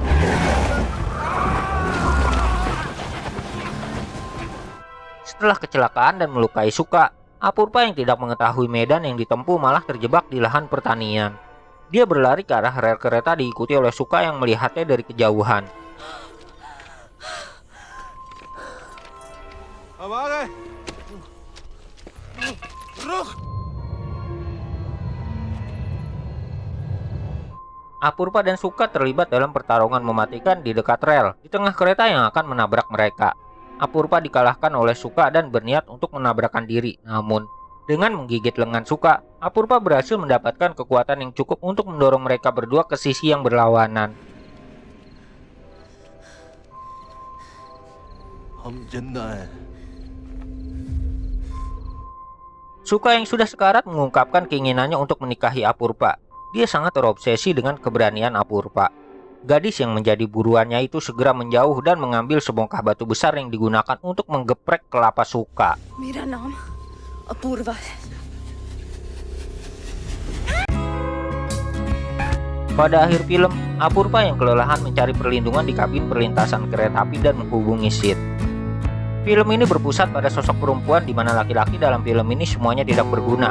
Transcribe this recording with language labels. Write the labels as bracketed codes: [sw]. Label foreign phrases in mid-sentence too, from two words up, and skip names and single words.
[id] Setelah kecelakaan dan melukai Suka, Apurva yang tidak mengetahui medan yang ditempuh malah terjebak di lahan pertanian. Dia berlari ke arah rel kereta diikuti oleh Suka yang melihatnya dari kejauhan. [hi] अब आ गए रुक [id] Apurva dan Suka terlibat dalam pertarungan mematikan di dekat rel di tengah kereta yang akan menabrak mereka. Apurva dikalahkan oleh Suka dan berniat untuk menabrakkan diri. Namun, dengan menggigit lengan Suka, Apurva berhasil mendapatkan kekuatan yang cukup untuk mendorong mereka berdua ke sisi yang berlawanan. [hi] हम जिंदा हैं [id] Suka yang sudah sekarat mengungkapkan keinginannya untuk menikahi Apurva. Dia sangat terobsesi dengan keberanian Apurva. Gadis yang menjadi buruannya itu segera menjauh dan mengambil sebongkah batu besar yang digunakan untuk menggeprek kelapa suka. [hi] मेरा नाम अपूर्वा है। [id] Pada akhir film, Apurva yang kelelahan mencari perlindungan di kabin perlintasan kereta api dan menghubungi Sid. Film ini berpusat pada sosok perempuan di mana laki-laki dalam film ini semuanya tidak berguna.